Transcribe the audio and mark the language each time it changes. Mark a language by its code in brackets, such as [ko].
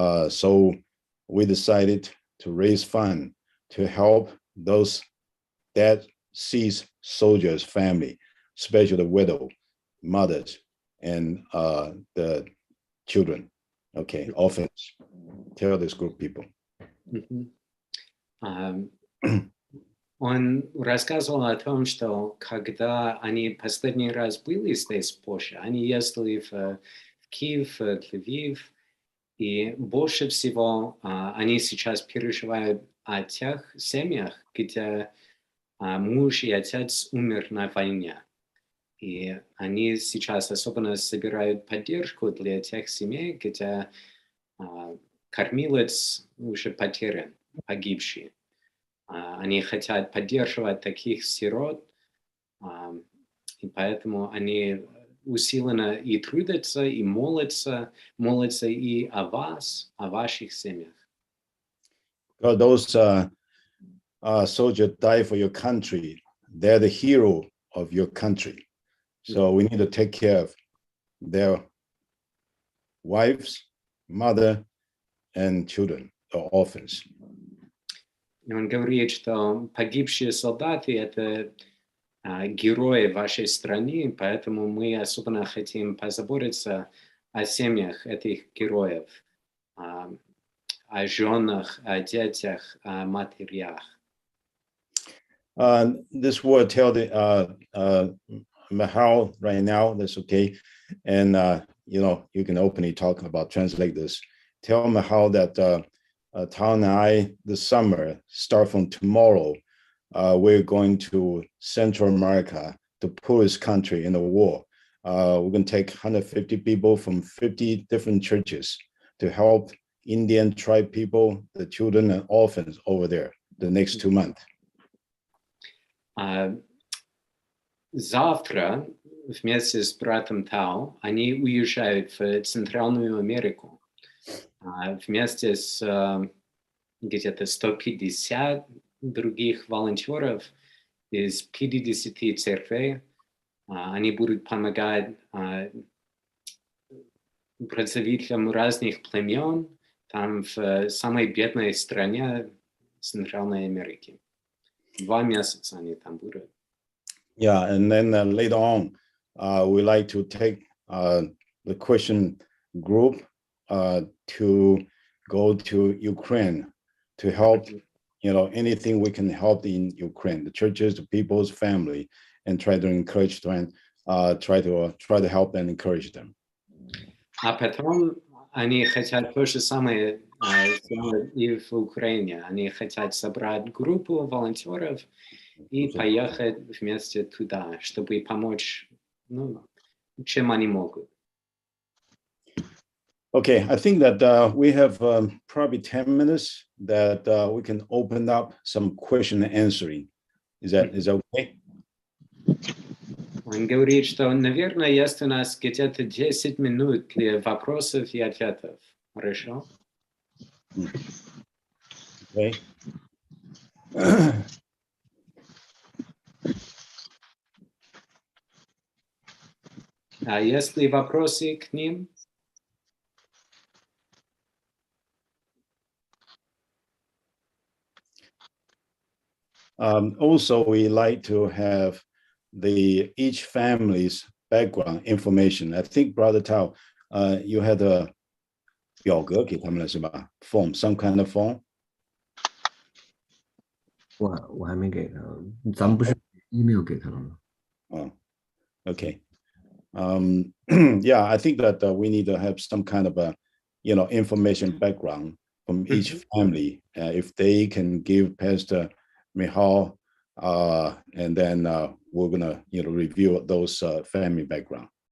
[en] So we decided to raise funds to help those dead seized soldiers' family, especially the widow, mothers, and the children. Okay, orphans. Tell this group of people. [ru] Он рассказывал о том, что когда они последний раз были здесь в Польше, они ездили в Киев, в Львив, и больше всего они сейчас переживают о тех семьях, где муж и отец умер на войне. И они сейчас особенно собирают поддержку для тех семей, где кормилец уже потерян, погибший. Они хотят поддерживать таких сирот, и поэтому они усиленно и трудятся, и молятся и о вас, о ваших семьях. [en] Those soldiers die for your country. They're the hero of your country. So we need to take care of their wives, mother, and children, or orphans. [ru] И он говорит, что погибшие солдаты – это герои вашей страны, поэтому мы особенно хотим позаботиться о семьях этих героев, о женах, о детях, о матерях. [en] This will tell the Mahal right now. That's okay, and you can openly talk about translate this. Tell Mahal that Tao and I this summer start from tomorrow. We're going to Central America, the poorest country in the world. We're going to take 150 people from 50 different churches to help Indian tribe people, the children and orphans over there the next 2 months. [ru] Завтра вместе с братом Тао они уезжают в Центральную Америку вместе с где-то 150 других волонтеров из 50 церквей. Они будут помогать представителям разных племен там в самой бедной стране Центральной Америки. 2 месяца они там будут. [en] Yeah, and then later on, we like to take the Christian group to go to Ukraine to help, anything we can help in Ukraine, the churches, the people's family, and try to encourage them, try to help and encourage them. [ru] А потом они хотят то же самое сделать и в Украине. Они хотят собрать группу волонтеров и поехать вместе туда, чтобы помочь, чем они могут. [en] Okay, I think that we have probably 10 minutes that we can open up some question and answering. Is that okay? [ru] Он говорит, что, наверное, есть у нас где-то 10 минут для вопросов и ответов. Хорошо? [en] Okay. [ru] А есть ли вопросы к ним? [en] Also, we like to have each family's background information. I think, Brother Tao, you had a [zh] 表格给他们了是吧 [en] ？Form, some kind of form. [zh] 我还没给他，咱们不是 email 给他了吗？ [en] Oh, okay. Yeah, I think that we need to have some kind of a, information background from each family. If they can give Pastor Mihal, and then we're gonna, review those family background.